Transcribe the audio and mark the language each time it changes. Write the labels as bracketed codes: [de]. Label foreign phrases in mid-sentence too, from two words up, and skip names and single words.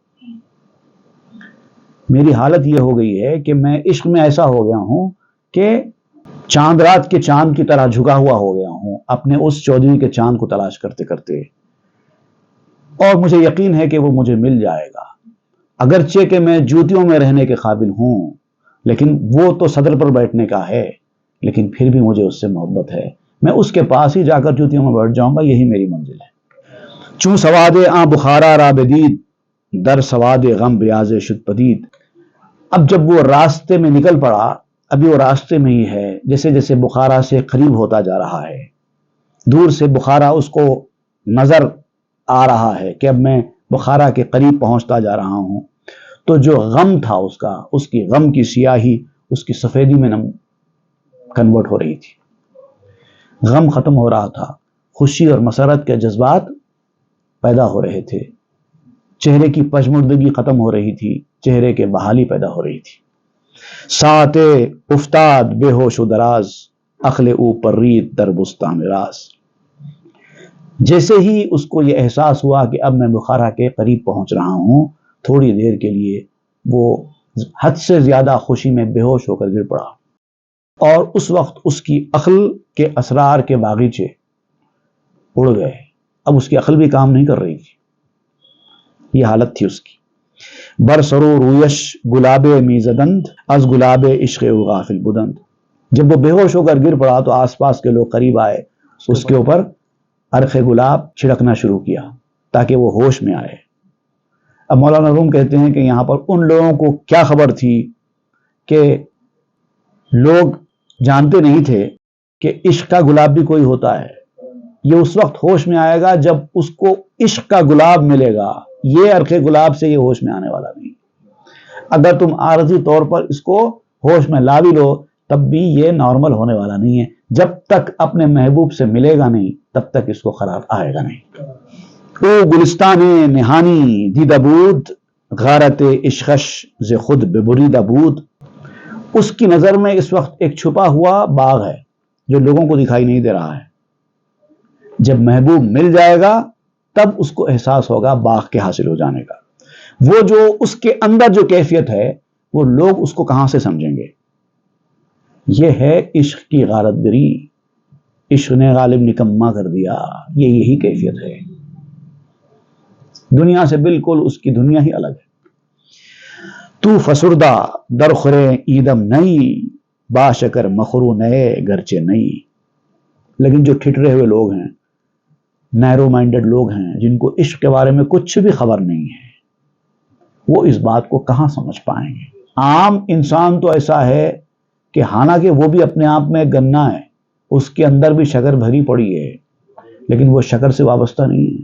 [ur] میری حالت یہ ہو گئی ہے کہ میں عشق میں ایسا ہو گیا ہوں کہ چاند رات کے چاند کی طرح جھکا ہوا ہو گیا ہوں اپنے اس 14ویں کے چاند کو تلاش کرتے کرتے، اور مجھے یقین ہے کہ وہ مجھے مل جائے گا، اگرچہ کہ میں جوتیوں میں رہنے کے قابل ہوں، لیکن وہ تو صدر پر بیٹھنے کا ہے، لیکن پھر بھی مجھے اس سے محبت ہے۔ میں اس کے پاس ہی جا کر جوتیوں میں بیٹھ جاؤں گا، یہی میری منزل ہے۔ [fa] چوں سواد آں بخارا را بدید، در سواد غم بیاز شد پدید۔ [ur] اب جب وہ راستے میں نکل پڑا، ابھی وہ راستے میں ہی ہے، جیسے جیسے بخارا سے قریب ہوتا جا رہا ہے، دور سے بخارا اس کو نظر آ رہا ہے کہ اب میں بخارا کے قریب پہنچتا جا رہا ہوں، تو جو غم تھا اس کا، اس کی غم کی سیاہی اس کی سفیدی میں کنورٹ ہو رہی تھی۔ غم ختم ہو رہا تھا، خوشی اور مسرت کے جذبات پیدا ہو رہے تھے، چہرے کی پژمردگی ختم ہو رہی تھی، چہرے کے بحالی پیدا ہو رہی تھی۔ [fa] ساعت افتاد بے ہوش و دراز، عقل او پرید در بستان راز۔ [ur] جیسے ہی اس کو یہ احساس ہوا کہ اب میں بخارا کے قریب پہنچ رہا ہوں، تھوڑی دیر کے لیے وہ حد سے زیادہ خوشی میں بے ہوش ہو کر گر پڑا، اور اس وقت اس کی عقل کے اسرار کے باغیچے اڑ گئے۔ اب اس کی عقل بھی کام نہیں کر رہی تھی، یہ حالت تھی اس کی۔ [fa] برسرو رویش گلاب میزدند، از گلاب عشق او غافل بدند۔ [ur] جب وہ بے ہوش ہو کر گر پڑا تو آس پاس کے لوگ قریب آئے، اس کے اوپر عرق گلاب چھڑکنا شروع کیا تاکہ وہ ہوش میں آئے۔ اب مولانا روم کہتے ہیں کہ یہاں پر ان لوگوں کو کیا خبر تھی کہ لوگ جانتے نہیں تھے کہ عشق کا گلاب بھی کوئی ہوتا ہے۔ یہ اس وقت ہوش میں آئے گا جب اس کو عشق کا گلاب ملے گا، یہ عرق گلاب سے یہ ہوش میں آنے والا نہیں۔ اگر تم عارضی طور پر اس کو ہوش میں لا بھی لو تب بھی یہ نارمل ہونے والا نہیں ہے، جب تک اپنے محبوب سے ملے گا نہیں تب تک اس کو قرار آئے گا نہیں۔ [fa] او گلستان نہانی دیدہ بود، غارت عشقش ز خود ببریدہ بود۔ [ur] اس کی نظر میں اس وقت ایک چھپا ہوا باغ ہے جو لوگوں کو دکھائی نہیں دے رہا ہے۔ جب محبوب مل جائے گا تب اس کو احساس ہوگا باغ کے حاصل ہو جانے کا۔ وہ جو اس کے اندر جو کیفیت ہے وہ لوگ اس کو کہاں سے سمجھیں گے؟ یہ ہے عشق کی غارت گری، عشق نے غالب نکما کر دیا، یہی کیفیت ہے۔ دنیا سے بالکل اس کی دنیا ہی الگ ہے۔ [fa] تو فسردہ درخورے ایدم نئی، باشکر مخرو نئے گرچے نئی۔ [ur] لیکن جو ٹھٹرے ہوئے لوگ ہیں، [en] narrow minded [ur] لوگ ہیں، جن کو عشق کے بارے میں کچھ بھی خبر نہیں ہے، وہ اس بات کو کہاں سمجھ پائیں گے؟ عام انسان تو ایسا ہے کہ حالانکہ وہ بھی اپنے آپ میں گنا ہے، اس کے اندر بھی شکر بھری پڑی ہے، لیکن وہ شکر سے وابستہ نہیں ہے۔